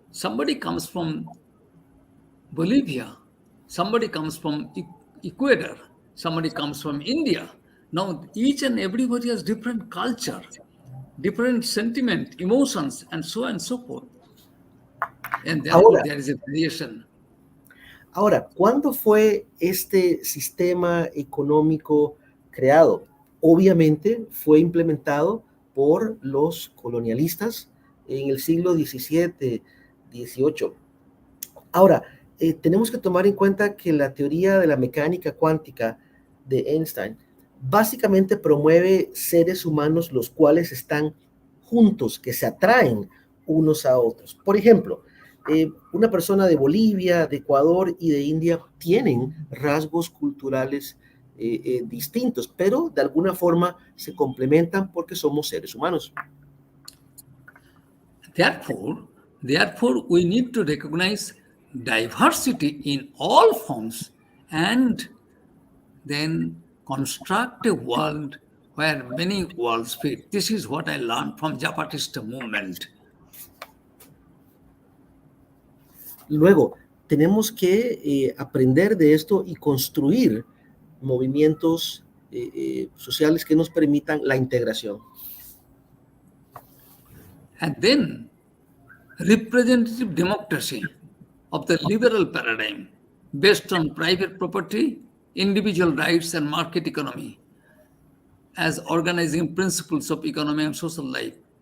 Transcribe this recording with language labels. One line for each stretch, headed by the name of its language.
English: Somebody comes from Bolivia, somebody comes from Ecuador, somebody comes from India. Now, each and everybody has different culture, different sentiment, emotions, and so on and so forth. And therefore, there is a variation.
Spanish: Ahora, ¿cuándo fue este sistema económico creado? Obviamente fue implementado por los colonialistas en el siglo XVII, XVIII. Ahora, tenemos que tomar en cuenta que la teoría de la mecánica cuántica de Einstein básicamente promueve seres humanos los cuales están juntos, que se atraen unos a otros. Por ejemplo, una persona de Bolivia, de Ecuador y de India tienen rasgos culturales distintos, pero de alguna forma se complementan porque somos seres humanos.
English: Therefore, we need to recognize diversity in all forms and then construct a world where many worlds fit. This is what I learned from Zapatista movement.
Spanish: Luego, tenemos que aprender de esto y construir movimientos sociales que nos permitan la integración.
English: And then, representative democracy of the liberal paradigm based on private property, individual rights, and market economy as organizing principles of economic and social life.